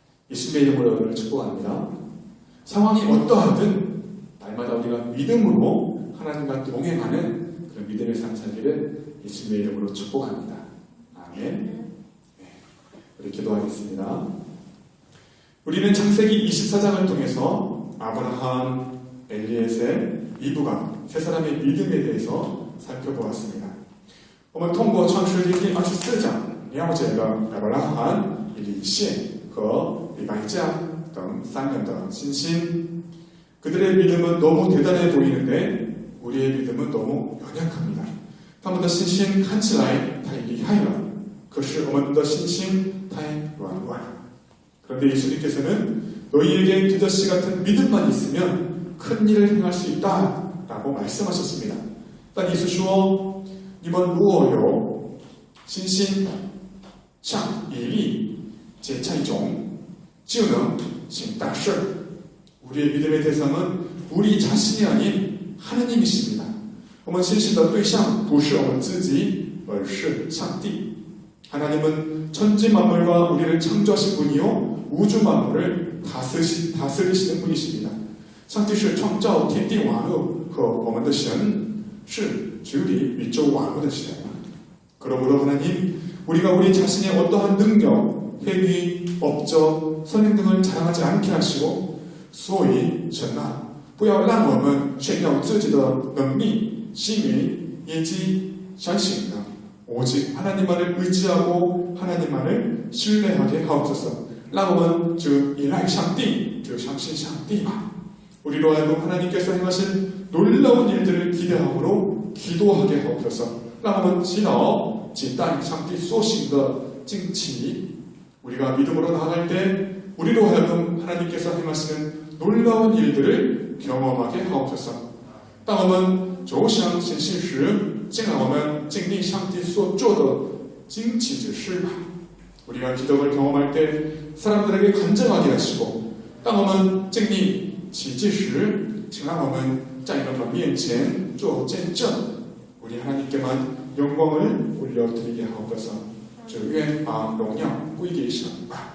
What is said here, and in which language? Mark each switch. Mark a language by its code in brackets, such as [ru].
[ko] 예수님의 이름으로 여러분을 축복합니다. 상황이 어떠하든 날마다 우리가 믿음으로 하나님과 동행하는 그런 믿음의 삶 살기를 예수님의 이름으로 축복합니다. 아멘. 네, 우리 기도하겠습니다. 우리는 창세기 24장을 통해서 아브라함, 엘리에셀, 이브가 세 사람의 믿음에 대해서 살펴보았습니다. [zh] 我们通过创世纪第24章了解了亚伯拉罕、以利谢和以白加等三人的信心. [ko] 그들의 믿음은 너무 대단해 보이는데 우리의 믿음은 너무 연약합니다. [zh] 他们的信心看起来太厉害了，可是我们的信心太软弱了. [ko] 그런데 예수님께서는 너희에게 두저씨 같은 믿음만 있으면 큰 일을 행할 수 있다라고 말씀하셨습니다. [zh] 但耶稣说你们如果有信心像以利这种就能行大事. [ko] 우리의 믿음의 대상은 우리 자신이 아닌 하나님이십니다. [zh] 我们信心的对象不是我们自己而是上帝. [ko] 하나님은 천지 만물과 우리를 창조하신 분이요 우주 만물을 다스리시는 분이십니다. [zh] 上帝是创造天地万物和我们的神，是治理宇宙万物的神. [ko] 그러므로 하나님, 우리가 우리 자신의 어떠한 능력, 행위, 업적, 선행 등을 자랑하지 않게 하시고, [zh] 所以神啊，不要让我们炫耀自己的能力、行为以及相信的， [ko] 오직 하나님만을 의지하고 하나님만을 신뢰하게 하옵소서. [zh] 让我们就依赖上帝，就相信上帝吧. [ko] 우리로 하여금 하나님께서 행하신 놀라운 일들을 기대함으로 기도하게 하옵소서. [zh] 让我们祈祷期待上帝所行的惊奇. [ko] 우리가 믿음으로 나아갈 때 우리로 하여금 하나님께서 행하시는 놀라운 일들을 경험하게 하옵소서. [zh] 当我们走向信心时，竟让我们经历上帝所做的惊奇之事吧. [ko] 우리가 기적을 경험할 때 사람들에게 간증하게 하시고, [zh] 当我们经历奇迹时，请让我们在人们面前做见证. [ko] 우리 하나님께만 영광을 올려드리게 하옵소서. 주 [zh] 愿把荣耀归给神吧.